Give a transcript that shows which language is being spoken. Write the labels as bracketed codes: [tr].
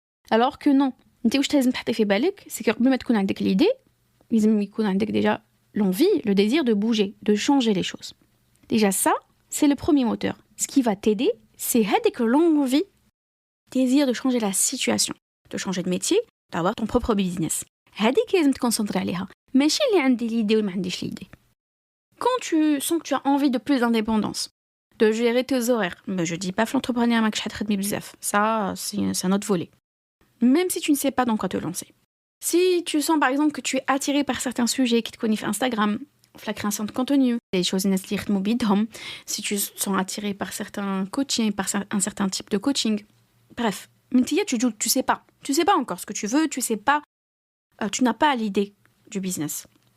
[fr] Alors que non, c'est que [ar] قبل ما تكون عندك [fr] l'idée, [ar] لازم يكون عندك [fr] déjà l'envie, le désir de bouger, de changer les choses. Déjà ça, c'est le premier moteur. Ce qui va t'aider, c'est l'envie, désir de changer la situation, de changer de métier, d'avoir ton propre business. [ar] هذيك لازم تكونسنتري عليها. ماشي اللي عندي l'idée ou ما عنديش l'idée. [fr] Quand tu sens que tu as envie de plus d'indépendance, de gérer tes horaires, mais je dis pas l'entrepreneuriat ça c'est un autre volet. Même si tu ne sais pas dans quoi te lancer. Si tu sens par exemple que tu es attiré par certains sujets qui te connaissent Instagram, la création de contenu, les choses si tu sens attiré par certains coachings, par un certain type de coaching, bref, tu sais pas encore ce que tu veux, tu sais pas, tu n'as pas l'idée du business.